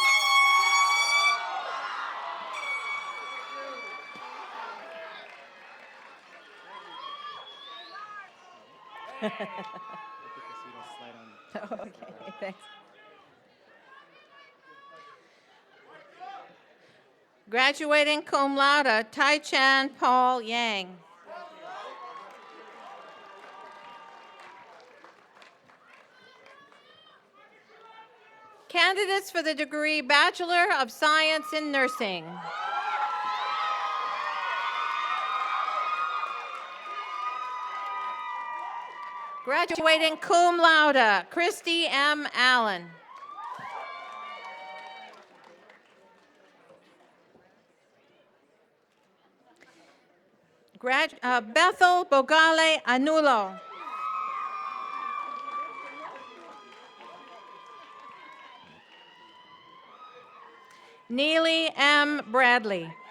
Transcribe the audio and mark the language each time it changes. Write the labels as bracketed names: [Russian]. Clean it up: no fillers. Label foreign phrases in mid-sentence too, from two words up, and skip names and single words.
[English] Okay, thanks. Graduating [Latin] cum laude, [English] Tai Chan Paul Yang. Candidates for the degree Bachelor of Science in Nursing. Graduating [Latin] cum laude, [English] Christy M. Allen. Bethel Bogale Anulo. Neely M. Bradley.